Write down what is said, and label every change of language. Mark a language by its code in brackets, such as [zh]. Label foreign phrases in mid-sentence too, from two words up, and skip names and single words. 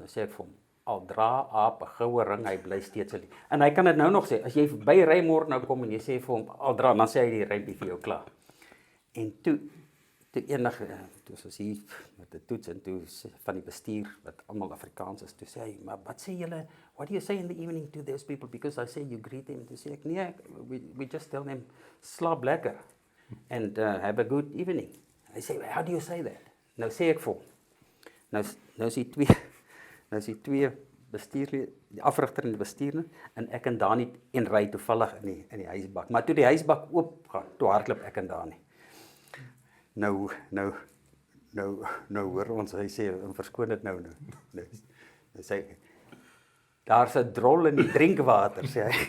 [af] Nou sê ek vir hom al dra aap 'n goue ring, hy bly steeds al. En hy kan dit nou nog sê. As jy by Raymore nou kom en jy sê vir hom al dra, dan sê hy die rympie vir jou klaar. En toe eendag toe was hier met 'n toets en toe van die bestuur wat almal Afrikaans is, toe sê hy, maar wat sê julle? [en] What do you say in the evening to those people? Because I say you greet them. [af] Toe sê ek, nee, [en] we just tell them [af] slaap lekker [en] and have a good evening. [af] Hy sê, [en] how do you say that? [af] Nou sê ek vir hom. Nou is die twee bestuurlede, die afrigter en die bestuurder en ek en Dani en ry toevallig in die huisbak. Maar toe die huisbak oop gaan, toe hardloop ek en Dani. Nou hoor ons, hy sê, verskoon dit nou sê, daar's 'n drol in die drinkwater, sê hy.